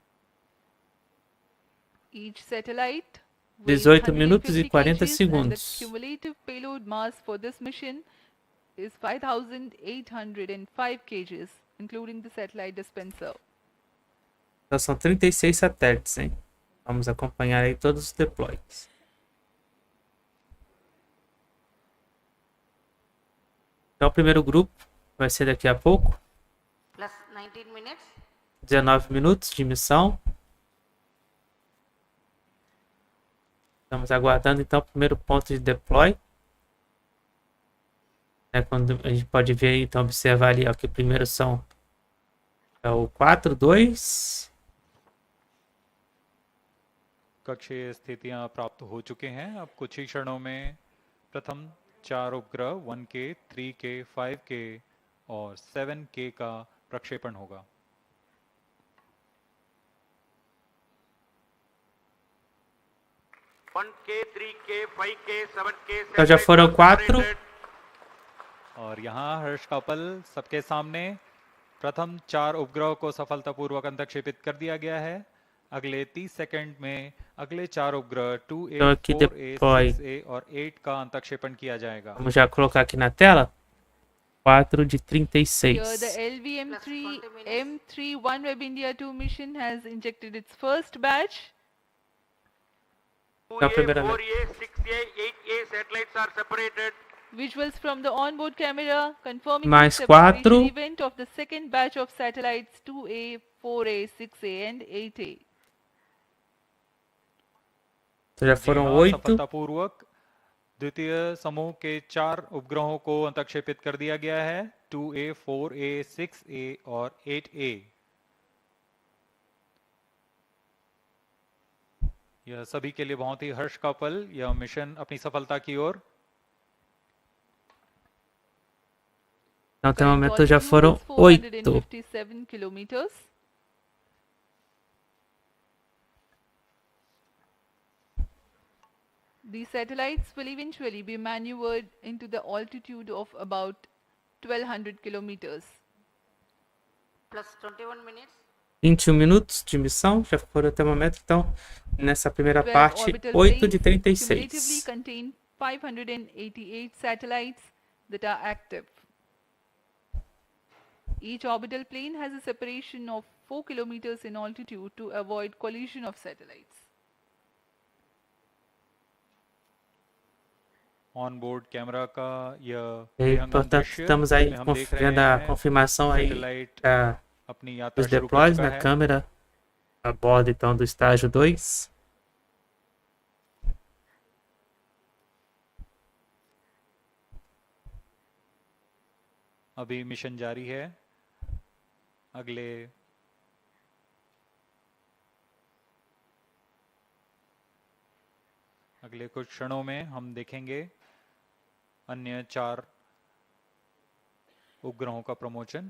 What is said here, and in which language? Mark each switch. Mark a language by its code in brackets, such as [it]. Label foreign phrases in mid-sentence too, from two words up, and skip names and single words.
[en] Each satellite [pt] 18 minutos e 40 [en] kgs, and the [pt] segundos. [en] cumulative payload mass for this mission is 5,805 kgs, including the satellite dispenser. [pt] Então são 36 satélites, hein? Vamos acompanhar aí todos os deploys. Então o primeiro grupo vai ser daqui a pouco. [en] Plus 19 minutes. [pt] 19 minutos de missão. Estamos aguardando então o primeiro ponto de deploy. Quando a gente pode ver, então, observar ali ó, que primeiro são o 4, 2. [hi] कक्षीय स्थितियां प्राप्त हो चुके हैं. अब कुछ ही क्षणों में प्रथम 4 उपग्रह 1K, 3K, 5K और 7K का प्रक्षेपण होगा. [pt] Então já foram 4. [hi] और यहाँ हर्ष का पल सबके सामने प्रथम 4 उपग्रहों को सफलतापूर्वक अंतक्षेपित कर दिया गया है. अगले 30 सेकंड में अगले 4 उपग्रह 2A, 4A, 6A और 8 का अंतक्षेपण किया जाएगा. [pt] Vamos já colocar aqui na tela. 4 de 36. [en] Here the LVM3 M3 OneWeb India 2 mission has injected its first batch. 2A, 4A, 6A, 8A satellites are separated. Visuals from the onboard camera confirming [pt] Mais [en] the separation [pt] 4. [en] event of the second batch of satellites 2A, 4A, 6A and 8A. [pt] Então já foram 8. [hi] सफलतापूर्वक द्वितीय समूह के 4 उपग्रहों को अंतक्षेपित कर दिया गया है. 2A, 4A, 6A और 8A. यह सभी के लिए बहुत ही हर्ष का पल. यह मिशन अपनी सफलता की ओर. [pt] Então até o momento já foram 8. [en] 457 kilometers. These satellites will eventually be maneuvered into the altitude of about 1200 kilometers. Plus 21 minutes. [pt] 21 minutos de missão, já foram até o momento. Então, nessa primeira [en] 12 [pt] parte, [en] orbital [pt] 8 de [en] planes cumulatively [pt] 36. [en] contain 588 satellites that are active. Each orbital plane has a separation of 4 kilometers in altitude to avoid collision of satellites. on-board camera [hi] का यह [pt] E, portanto, estamos aí vendo a confirmação aí [hi] अपनी यात्रा [pt] dos [hi] शुरू कर [pt] deploys [hi] चुका [pt] na [hi] है. [pt] câmera a bordo então do estágio 2. [hi] अभी मिशन जारी है. अगले कुछ क्षणों में हम देखेंगे अन्य 4 उपग्रहों का प्रमोशन.